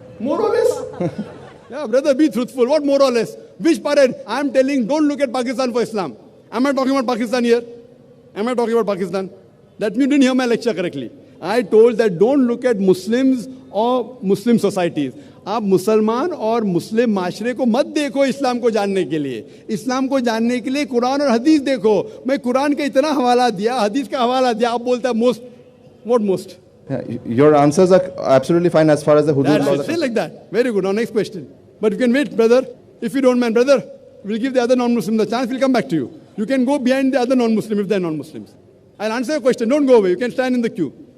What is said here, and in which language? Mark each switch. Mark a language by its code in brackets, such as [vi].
[en] More or less? Yeah, brother, be truthful. What more or less? Which parade? I'm telling, don't look at Pakistan for Islam. Am I talking about Pakistan here? Am I talking about Pakistan? That means you didn't hear my lecture correctly. I told that don't look at Muslims or Muslim societies. [hi] आप मुसलमान और मुस्लिम माशरे को मत देखो इस्लाम को जानने के लिए। इस्लाम को जानने के लिए कुरान और हदीस देखो। मैं कुरान का इतना हवाला दिया, हदीस का हवाला दिया, आप बोलते हैं most. [en] What most? Yeah, your answers are absolutely fine as far as the hudud laws. Say like that. Very good. Now next question. But you can wait, brother. If you don't mind, brother, we'll give the other non-Muslim the chance. We'll come back to you. You can go behind the other non-Muslim if they're non-Muslims. I'll answer your question. Don't go away. You can stand in the queue.